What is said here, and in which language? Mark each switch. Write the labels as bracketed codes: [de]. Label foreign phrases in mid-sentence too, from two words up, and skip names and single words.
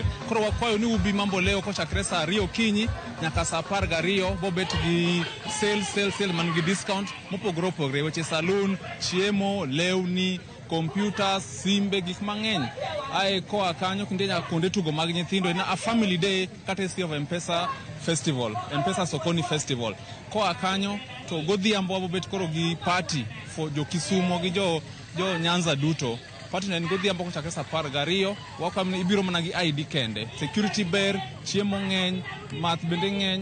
[luo] Koro wakwayo ni ubi Mamboleo kochakre sa 2 okinyi nyaka sa 12 bobet gi sale man gi discount mopogore opogore, weche saloon, chiemo, lewni, computers, simbe, gik mang'eny. Ae koa kanyo kinde nyaka kuonde tugo mag nyithindo na [en] a family day courtesy of [luo] M-Pesa Festival, M-Pesa Sokoni Festival. Koa kanyo to godhiambo wabobet koro gi [en] party for [luo] jo Kisumo gi jo Nyanza duto. Party na godhiambo kochakre sa 12 wakamni ibiro mana gi ID kende. Security ber, chiemo ng'eny, math bende ng'eny.